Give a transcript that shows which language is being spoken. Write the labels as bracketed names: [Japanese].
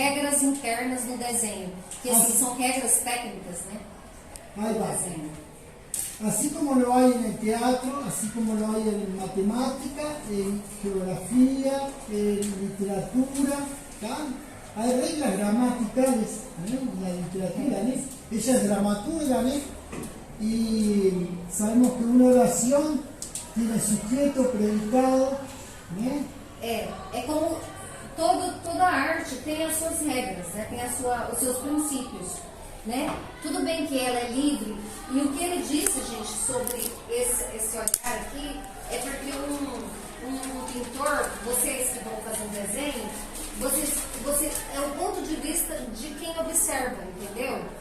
[Portuguese] regras internas no desenho, que assim, são regras técnicas, né? [Spanish] Ahí va. Así como lo hay en el teatro, así como lo hay en matemática, en geografía, en literatura, ¿tá? Hay reglas gramaticales, ¿no?, en la literatura, ¿no? Ella es dramaturga, ¿no?, y sabemos que una oración tiene sujeto, predicado, ¿no? [Portuguese] É como toda arte tem as suas regras, né? Tem os seus princípios, né? Tudo bem que ela é livre, e o que ele disse, gente, sobre esse olhar aqui, é porque um pintor, vocês que vão fazer um desenho, você é o ponto de vista de quem observa, entendeu?